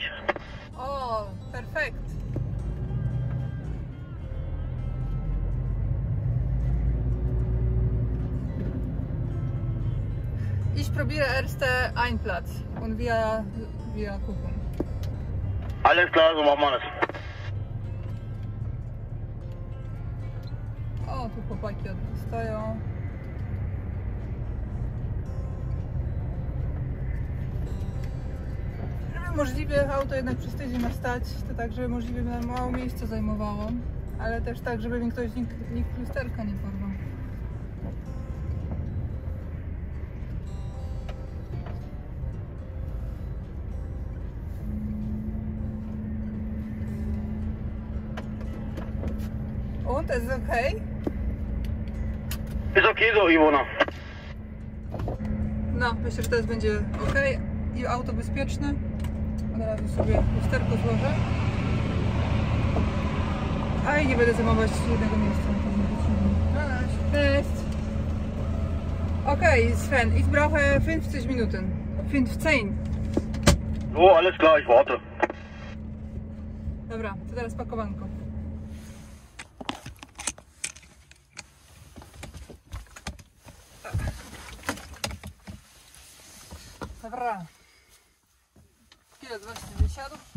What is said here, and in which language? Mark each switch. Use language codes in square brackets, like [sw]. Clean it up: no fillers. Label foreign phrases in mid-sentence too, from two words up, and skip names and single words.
[de] Oh, perfekt. Ich probiere erst einen Platz und wir gucken. Alles klar, so machen wir das. [pl] O, tu chłopaki od nas stoją. Żeby możliwie auto jednak przez tydzień ma stać, to tak, żeby możliwie mało miejsca zajmowało, ale też tak, żeby mi ktoś nikt lusterka nie porwał. [de] Und, ist es okay? Ist okay so, Iwona. [pl] No, myślę, że teraz będzie ok i auto bezpieczne. Od razu sobie lusterko złożę. A i nie będę zajmować jednego miejsca. Cześć! [de] Okay, Sven, ich brauche 50 Minuten. 15. Oh, alles klar, ich warte. [pl] Dobra, to teraz pakowanko. Dobra. Pilot właśnie wysiadł.